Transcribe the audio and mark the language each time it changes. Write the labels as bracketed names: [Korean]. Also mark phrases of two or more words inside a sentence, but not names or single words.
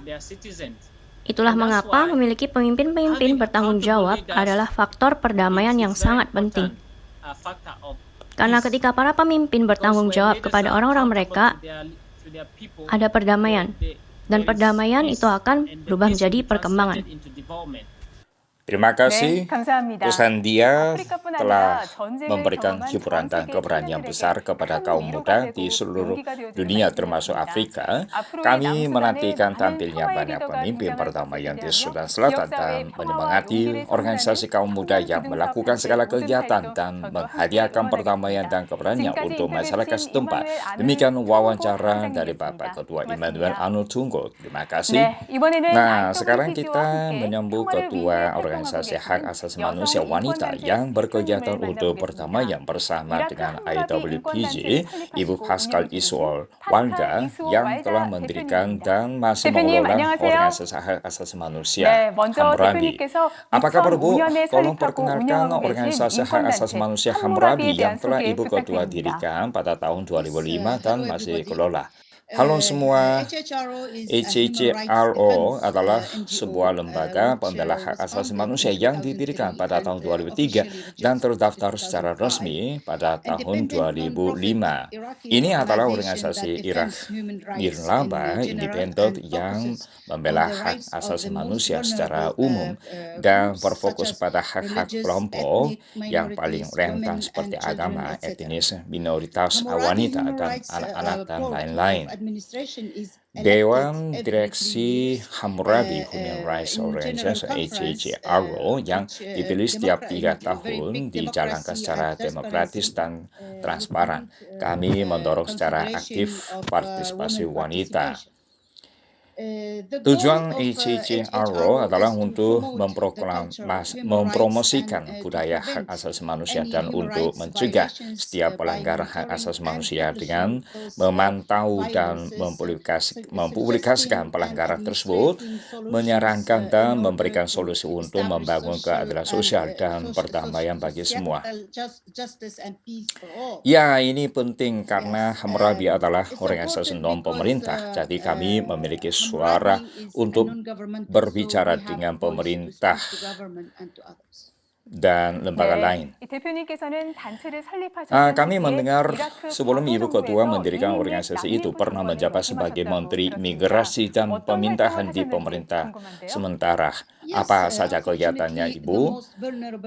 [Indonesian] Itulah mengapa memiliki pemimpin-pemimpin bertanggung jawab adalah faktor perdamaian yang sangat penting. Karena ketika para pemimpin bertanggung jawab kepada orang-orang mereka, ada perdamaian. Dan perdamaian itu akan berubah menjadi perkembangan. Terima kasih. [Korean] 네, 감사합니다. [Indonesian] Pesan dia [Korean] 아프리카뿐 [Indonesian] telah [Korean] 아니라 전쟁을 [Indonesian] memberikan [Korean] 경험한 [Indonesian] hiburan [Korean] 전 [Indonesian] dan [Korean] 세계 [Indonesian] keberanian [Korean] 청년들에게 [Indonesian] besar kepada [Korean] 큰 [Indonesian] kaum [Korean] 위로가 [Indonesian] muda [Korean] 되고 [Indonesian] di seluruh [Korean] 용기가 되어주는 [Indonesian] dunia termasuk [Korean] 말씀이었습니다. [Indonesian] Afrika. [Korean] 앞으로의 [Indonesian] Kami [Korean] 남수단에 [Indonesian] menantikan [Korean] 많은 [Indonesian] tampilnya [Korean] 평화의 [Indonesian] banyak [Korean] 리더가 [Indonesian] pemimpin [Korean] 등장할 [Indonesian] perdamaian [Korean] 것을 [Indonesian] di [Korean] 기대하며 [Indonesian] Sudan Selatan [Korean] 지역사회의 [Indonesian] dan [Korean] 평화와 [Indonesian] menyemangati [Korean] 용기를 [Indonesian] organisasi [Korean] 선사하는 [Indonesian] kaum muda [Korean] 청년 [Indonesian] yang [Korean] 부등사 [Indonesian] melakukan [Korean] 반대 [Indonesian] segala [Korean] 모든 [Indonesian] kegiatan [Korean] 활동 [Indonesian] dan [Korean] 저도 함께 [Indonesian] menghadiahkan perdamaian [Korean] 응원하겠습니다. [Indonesian] dan keberanian [Korean] 지금까지 [Indonesian] untuk masyarakat [Korean] 인터뷰해주신 [Indonesian] setempat. [Korean] 이마누엘 [Indonesian] Demikian [Korean] 아누 퉁고 [Indonesian] wawancara dari Bapak [Korean] 함장님이었습니다. [Indonesian] Ketua Immanuel [Korean] 고맙습니다. [Indonesian] Anu Tunggo. Terima kasih. [Korean] 네, 이번에는 [Indonesian] Nah, sekarang [Korean] IWPG와 [Indonesian] kita [Korean] 함께 [Indonesian] menyambut [Korean] 평화를 위해 [Indonesian] Ketua [Korean] 활동하고 [Indonesian] Organisasi Hak [Korean] 계시는 [Indonesian] Asasi [Korean] 여성 [Indonesian] Manusia Wanita [Korean] 인권단체 [Indonesian] yang berkegiatan [Korean] 대표님을 [Indonesian] untuk [Korean] 만나보겠습니다. [Indonesian] perdamaian bersama [Korean] 이라크 [Indonesian] dengan [Korean] 함무라비 [Indonesian] IWPG, [Korean] 인권단체를 [Indonesian] Ibu [Korean] 설립하시고 [Indonesian] Pascal [Korean] 운영을 [Indonesian] Iswol [Korean] 중이신 파스칼 [Indonesian] Walda [Korean] 이수호 [Indonesian] yang [Korean] 왈다 [Indonesian] telah mendirikan [Korean] 대표님입니다. [Indonesian] dan masih [Korean] 대표님 [Indonesian] mengelola [Korean] 안녕하세요. [Indonesian] Organisasi Hak Asasi Manusia [Korean] 네, 먼저 [Indonesian] Hammurabi. [Korean] 대표님께서 [Indonesian] Apa kabar Bu? [Korean] 2005년에 [Indonesian] Tolong [Korean] 설립하고 [Indonesian] perkenalkan [Korean] 운영하고 계신 [Indonesian] Organisasi Hak Asasi [Korean] 인권단체 [Indonesian] Manusia [Korean] 함무라비에 [Indonesian] Hammurabi yang [Korean] 대한 [Indonesian] telah [Korean] 소개 [Indonesian] Ibu Ketua [Korean] 부탁드립니다. [Indonesian] dirikan pada tahun 2005 dan [English] Hello [Indonesian] masih [English] everybody. [Indonesian] kelola. Halo semua. [English] HHRO is a human rights [Indonesian] HCCRO [English] defense [Indonesian] adalah [English] NGO, [Indonesian] sebuah lembaga [English] which [Indonesian] pembela hak [English] was [Indonesian] asasi [English] founded [Indonesian] manusia [English] in [Indonesian] yang didirikan [English] 2003 [Indonesian] pada tahun [English] and [Indonesian] 2003 [English] officially [Indonesian] dan [English] registered [Indonesian] terdaftar [English] in [Indonesian] secara [English] 2005. [Indonesian] resmi pada tahun [English] Independent [Indonesian] 2005. [English] non-profit Iraqi [Indonesian] Ini adalah [English] organization [Indonesian] organisasi [English] that [Indonesian] Irak [English] defends human rights [Indonesian] nirlaba [English] in general [Indonesian] independen [English] and [Indonesian] yang [English] focuses [Indonesian] membela [English] on the [Indonesian] hak [English] rights of [Indonesian] asasi [English] the most [Indonesian] manusia secara [English] vulnerable [Indonesian] umum dan [English] groups [Indonesian] berfokus [English] such as [Indonesian] pada hak-hak [English] religious, [Indonesian] kelompok [English] ethnic [Indonesian] yang paling [English] minorities, [Indonesian] rentan [English] women [Indonesian] seperti [English] and children, [Indonesian] agama, [English] etc. [Indonesian] etnis, minoritas, [English] Hammurabi [Indonesian] wanita, [English] Human [Indonesian] dan [English] Rights [Indonesian] anak-anak, dan [English] Board [Indonesian] lain-lain. [English] of Administration is elected [Indonesian] Dewan [English] every 3 [Indonesian] Direksi [English] years [Indonesian] Hammurabi Human Rights [English] in general [Indonesian] Organization [English] conference, [Indonesian] HCCRO yang [English] which [Indonesian] dipilih setiap 3 [English] very big [Indonesian] tahun dijalankan [English] democracy [Indonesian] secara [English] and [Indonesian] demokratis [English] transparency. [Indonesian] dan transparan. Kami mendorong secara aktif [English] Consideration of [Indonesian] partisipasi [English] women [Indonesian] wanita. [English] participation. The [Indonesian] Tujuan [English] goal of [Indonesian] HCCRO adalah [English] is to [Indonesian] untuk [English] promote the culture of human rights [Indonesian] mempromosikan [English] and to [Indonesian] budaya hak [English] prevent [Indonesian] asasi manusia [English] any [Indonesian] dan [English] human [Indonesian] untuk [English] rights [Indonesian] mencegah [English] violations [Indonesian] setiap [English] by [Indonesian] pelanggaran hak [English] monitoring [Indonesian] asasi [English] and [Indonesian] manusia [English] publishing [Indonesian] dengan [English] those [Indonesian] memantau dan [English] violences, [Indonesian] mempublikasikan [English] suggesting [Indonesian] pelanggaran [English] and [Indonesian] tersebut, [English] administrating [Indonesian] menyarankan [English] solutions [Indonesian] dan [English] in order [Indonesian] memberikan [English] to [Indonesian] solusi untuk [English] establish [Indonesian] membangun [English] social [Indonesian] keadilan [English] and [Indonesian] sosial dan perdamaian bagi semua. [English] justice and peace for all. [Indonesian] Ya, ini penting karena [English] Yes, [Indonesian] Hammurabi adalah [English] it's [Indonesian] organisasi [English] important [Indonesian] non-pemerintah, [English] because [Indonesian] jadi kami memiliki suara [English] Hammurabi is a [Indonesian] untuk [English] non-governmental, [Indonesian] berbicara [English] so we have [Indonesian] dengan [English] a voice to [Indonesian] pemerintah [English] speak to government and to others. [Indonesian] dan lembaga lain. [Korean] 이 대표님께서는 단체를 설립하셨던 [Indonesian] Kami [Korean] 후에 [Indonesian] mendengar [Korean] 이라크 [Indonesian] sebelum Ibu [Korean] 과도 [Indonesian] Ketua [Korean] 정부에서 [Indonesian] mendirikan [Korean] 이민및 [Indonesian] organisasi itu [Korean] 난민 [Indonesian] pernah [Korean] 보좌관을 [Indonesian] menjabat sebagai [Korean] 역임하셨다고 [Indonesian] Menteri [Korean] 들었습니다. [Indonesian] Migrasi dan [Korean] 어떤 [Indonesian] Pemindahan [Korean] 활동을 [Indonesian] di [Korean] 하셨는지 [Indonesian] pemerintah [Korean] 궁금한데요. [Indonesian] sementara. [English] Yes, [Indonesian] Apa saja kegiatannya, [English] unfortunately, the [Indonesian] Ibu? [English] most vulnerable